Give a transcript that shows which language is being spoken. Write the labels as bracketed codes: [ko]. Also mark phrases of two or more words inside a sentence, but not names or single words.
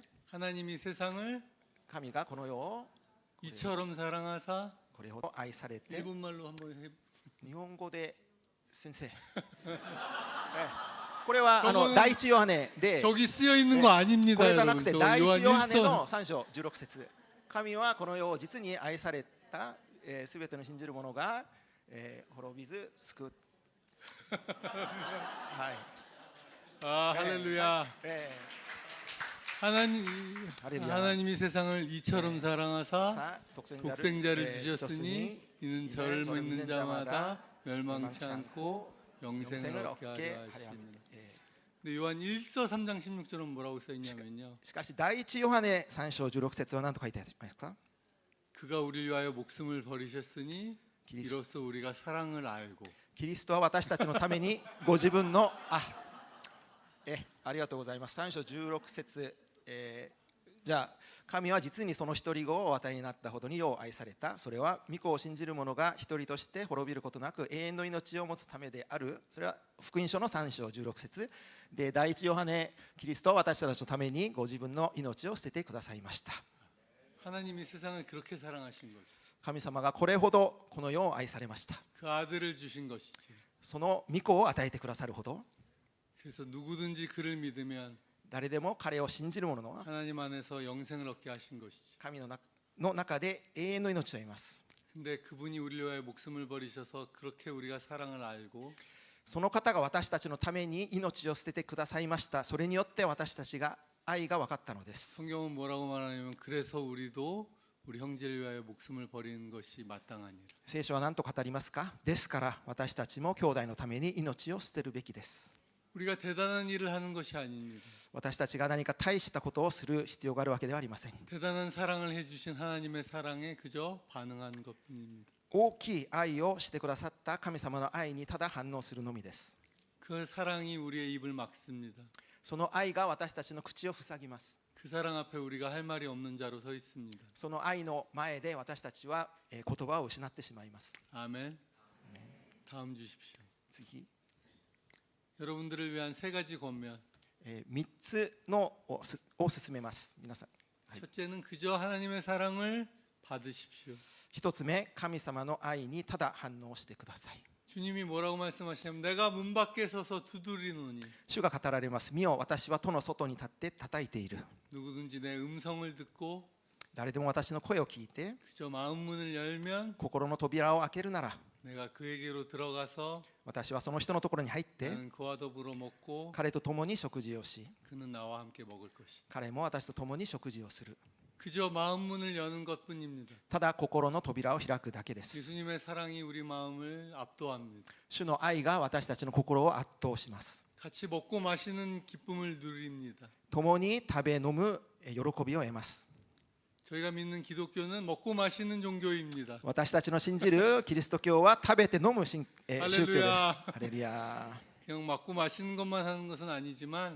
[ko] 하나님이 세상을 [ja] 神がこの世を [ko] 이처럼 사랑하사 [ja] これほど愛されて、 [ko] 일본말로 한번 해. [ja] 日本語で先生これは [ko] 저거는 [ja] 第一ヨハネで [ko] 저기 쓰여 있는 거 아닙니다, [ja] これじゃなく [ko] 여러분. [ja] て [ko] 저 [ja] 第一 [ko] 요한 [ja] ヨハネ [ko] 1서 [ja] の3章16節神はこの世を実に愛されたすべての信じる者が滅びず救うはい [ko] 아, 할렐루야. え 할렐루야. 하나님이 세상을 이처럼 사랑하사 [ja] さあ [ko] 독생자를 주셨으니 이는 이는 저를 저를 믿는 자마다 멸망치 멸망치 않고 영생을 영생을 얻게 얻게 하려 하려 하십니다. 합니다. 근데 요한 1서 3장 16절은 뭐라고 써 있냐면요. [ja] しかし第一ヨハネ3章16節は何と書いてありますか？ [ko] 그가 우리를 위하여 목숨을 버리셨으니 그리스도. 이로써 우리가 사랑을 알고 [ja] キリストは私たちのためにご自分のありがとうございます。3章16節、じゃあ神は実にその一人子をお与えになったほどによう愛された。それは御子を信じる者が一人として滅びることなく永遠の命を持つためである。それは福音書の3章16節で、第一ヨハネ、キリストは私たちのためにご自分の命を捨ててくださいました。 [ko] 하나님이 세상을 그렇게 사랑하신 거죠. [ja] 神様がこれほどこの世を愛されました。 [ko] 그 아들을 주신 것이죠. [ja] その御子を与えてくださるほど、 [ko] 그래서 누구든지 그를 믿으면 [ja] 誰でも彼を信じる者は [ko] 하나님 안에서 영생을 얻게 하신 것이죠. [ja] 神の中で永遠の命を得ます。 [ko] 근데 그분이 우리를 위하여 목숨을 버리셔서 그렇게 우리가 사랑을 알고 [ja] その方が私たちのために命を捨ててくださいました。それによって私たちが愛が分かったのです。 [ko] 성경은 뭐라고 말하냐면 그래서 우리도 우리 형제를 위하여 목숨을 버리는 것이 마땅하니라. [ja] 聖書は何と語りますか？ですから私たちも兄弟のために命を捨てるべきです。 [ko] 우리가 대단한 일을 하는 것이 아닙니다. [ja] 私たちが何か大したことをする必要があるわけではありません。 [ko] 대단한 사랑을 해주신 하나님의 사랑에 그저 반응하는 것뿐입니다. [ja] 大きい愛をしてくださった神様の愛にただ反応するのみです。 [ko] 그 사랑이 우리의 입을 막습니다. [ja] その愛が私たちの口を塞ぎます。 [ko] 그 사랑 앞에 우리가 할 말이 없는 자로 서 있습니다. [ja] その愛の前で私たちは言葉を失ってしまいます。 [ko] 아멘. 다음 주십시오. [ja] 次、 [ko] 여러분들을 위한 세 가지 권면. [ja] 3 つのを進めます。皆さん、はい、 [ko] 첫째는 그저 하나님의 사랑을 받으십시오. [ja] 1 つ目、神様の愛にただ反応してください。 [ko] 주님이 뭐라고 말씀하시냐면 내가 문 밖에 서서 두드리노니 [ja] 主が語られます。見よ、私は戸の外に立って叩いている。 [ko] 누구든지 내 음성을 듣고 [ja] 誰でも私の声を聞いて [ko] 그저 마음 문을 열면 [ja] 心の扉を開けるなら、 [ko] 내가 그에게로 들어가서 [ja] 私はその人のところに入って [ko] 나는 그와 더불어 먹고 [ja] 彼と共に食事をし、 [ko] 그는 나와 함께 먹을 것이다. [ja] 彼も私と共に食事をする。 [ko] 그저 마음 문을 여는 것뿐입니다. [ja] ただ心の扉を開くだけです。 [ko] 예수님의 사랑이 우리 마음을 압도합니다. [ja] 主の愛が私たちの心を圧倒します。 [ko] 같이 먹고 마시는 기쁨을 누립니다. [ja] 共に食べ飲む喜びを得ます。 [ko] 저희가 믿는 기독교는 먹고 마시는 종교입니다. [ja] 私たちの信じるキリスト教は食べて飲む宗教です。ハハレルヤ。 [ko] 그냥 먹고 마시는 것만 하는 것은 아니지만